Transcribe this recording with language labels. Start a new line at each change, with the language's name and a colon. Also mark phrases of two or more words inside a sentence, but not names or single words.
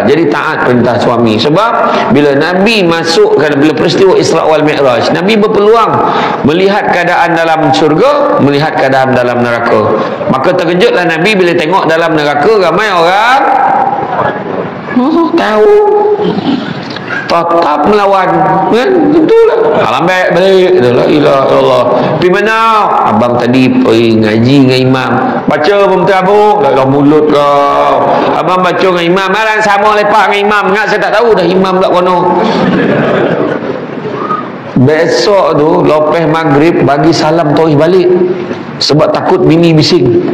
Malay: Jadi taat perintah suami. Sebab bila Nabi masukkan, bila peristiwa Isra wal Mi'raj, Nabi berpeluang melihat keadaan dalam syurga, melihat keadaan dalam neraka. Maka terkejutlah Nabi bila tengok dalam neraka ramai orang tahu tetap melawan kan, itulah lambat balik.
Arabic: لا إله إلا الله.
Malay: Pergi mana? Abang tadi pergi ngaji dengan imam, baca pun terabuk dalam mulut kau. Abang baca dengan imam, malah sama lepak dengan imam. Ingat saya tak tahu dah imam kat kono. Besok tu lepas maghrib bagi salam tawi balik, sebab takut bini bising.